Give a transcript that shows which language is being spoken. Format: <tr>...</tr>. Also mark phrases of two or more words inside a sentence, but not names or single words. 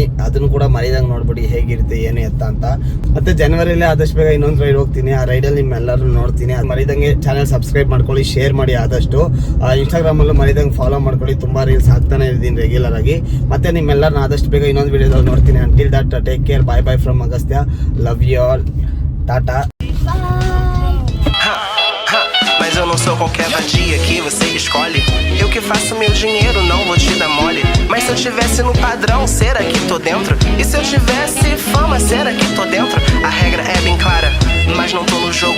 <kn>ಅದನ್ನು ಕೂಡ ಮರಿದಂಗೆ ನೋಡ್ಬಿಡಿ ಹೇಗಿರುತ್ತೆ ಏನು ಎತ್ತ ಅಂತ. ಮತ್ತೆ ಜನವರಿಯಲ್ಲಿ ಆದಷ್ಟು ಬೇಗ ಇನ್ನೊಂದು ರೈಡ್ ಹೋಗ್ತೀನಿ. ಆ ರೈಡಲ್ಲಿ ನಿಮ್ಮೆಲ್ಲರೂ ನೋಡ್ತೀನಿ. ಮರಿದಂಗೆ ಚಾನಲ್ ಸಬ್ಸ್ಕ್ರೈಬ್ ಮಾಡ್ಕೊಳ್ಳಿ, ಶೇರ್ ಮಾಡಿ ಆದಷ್ಟು. ಇನ್ಸ್ಟಾಗ್ರಾಮಲ್ಲೂ ಮರಿದಂಗೆ ಫಾಲೋ ಮಾಡ್ಕೊಳ್ಳಿ. ತುಂಬ ರೀಲ್ಸ್ ಹಾಕ್ತಾನೆ ಇದ್ದೀನಿ ರೆಗ್ಯುಲರ್ ಆಗಿ. ಮತ್ತೆ ನಿಮ್ಮೆಲ್ಲರನ್ನ ಆದಷ್ಟು ಬೇಗ ಇನ್ನೊಂದು ವಿಡಿಯೋದಲ್ಲಿ ನೋಡ್ತೀನಿ.</kn> <en>Until that take care, bye bye from Agastya. Love you all, tata.</en> <pt>Mas eu não sou qualquer vadia que você escolhe. Eu que faço meu dinheiro, não vou te dar mole. Mas se eu tivesse no padrão, será que tô dentro? E se eu tivesse fama, será que tô dentro? A regra é bem clara, mas não tô no jogo.</pt>